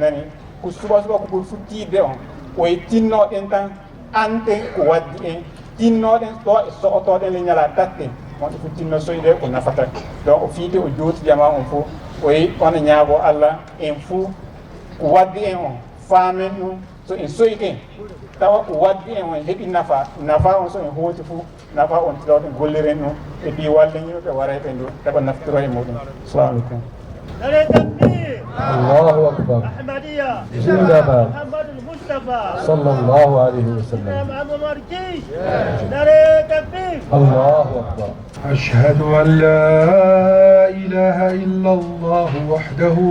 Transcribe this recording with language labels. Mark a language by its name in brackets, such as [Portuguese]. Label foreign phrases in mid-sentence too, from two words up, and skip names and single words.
[Fula] nani ko suba ko ɓuri futtiide on o yi tinnoɗen tan ante ko waddi en tinnoɗen ɗo e so'otoɗen le ñala datte on fof tinno soyde ko nafata donc o fiide o jooti jama on fof o yi ono ñaago allah en fof ko waddi en on faamen ɗum so en soyke tawa ko waddi en on heeɓi nafa on so en hooti fof nafa on tiɗoɗen golliren ɗum e ɓi walle yimɓe warayɓe ndu heɓa naftiro e muɗum [Arabic] السلام عليكم الله أكبر زندباد صلى الله عليه وسلم الله أكبر أشهد أن لا إله إلا الله وحده